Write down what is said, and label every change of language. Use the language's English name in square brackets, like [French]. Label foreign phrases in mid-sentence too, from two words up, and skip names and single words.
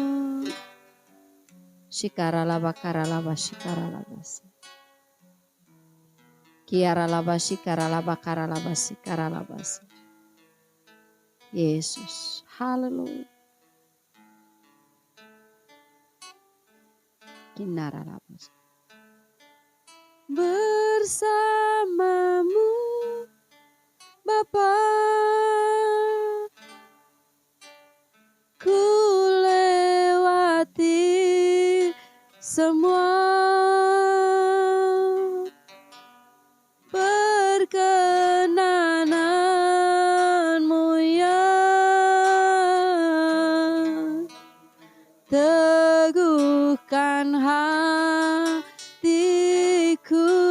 [Indonesian] Shikaralabakaralaba shikaralabase. Kiaralaba shikaralaba karalabase karalabase. Yesus. Haleluya. Kinaralabase. Bersamamu Bapa, ku lewati semua perkenananmu ya, teguhkan hatiku.